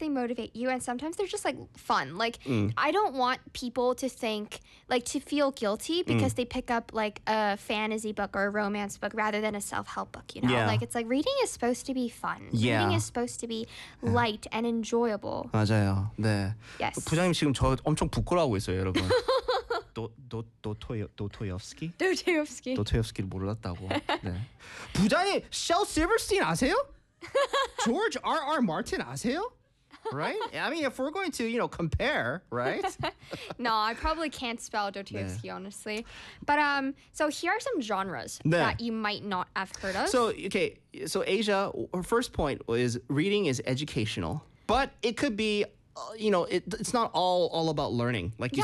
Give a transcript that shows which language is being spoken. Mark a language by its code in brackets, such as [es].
[en] they motivate you, and sometimes they're just like fun. Like, I don't want people to think, like, to feel guilty because they pick up, like, a fantasy book or a romance book rather than a self-help book, you know? Yeah. Like, it's like reading is supposed to be fun. Yeah. Reading is supposed to be light and enjoyable. [ko] 맞아요. 네. [en] Yes. [ko] 부장님 지금 저 엄청 부끄러워하고 있어요, 여러분. 도토옙스키? 도토옙스키. 도토옙스키를 몰랐다고. 네. 부장님, 셸 실버스틴 아세요? George R.R. Martin 아세요? [en] Right? I mean, if we're going to, you know, compare, right? No, I probably can't spell Dostoevsky, 네. honestly. But, so here are some genres [ko] 네. [en] that you might not have heard of. So, okay, so Asia, her first point is reading is educational, but it could be you know, it's not all about learning, like you